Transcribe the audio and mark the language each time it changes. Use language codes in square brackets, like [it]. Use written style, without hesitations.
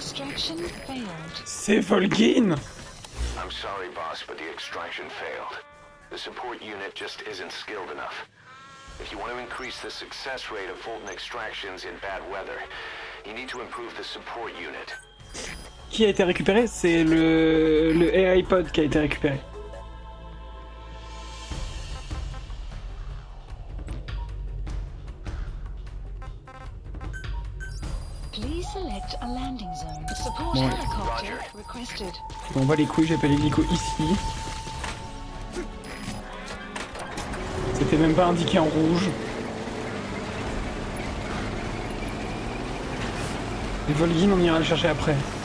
[en] Extraction failed. [fr] C'est Volgin. [en] I'm sorry, boss, but the extraction failed. The support unit just isn't skilled enough. If you want to increase the success rate of Fulton extractions in bad weather, you need to improve the support unit. [fr] Qui a été récupéré? C'est le AI pod qui a été récupéré. [en] Please select a landing zone. Support [fr] Bon. [en] helicopter requested. [fr] On va les couilles, j'ai pas l'hélico ici. C'était même pas indiqué en rouge. Les Volgin, on ira le chercher après.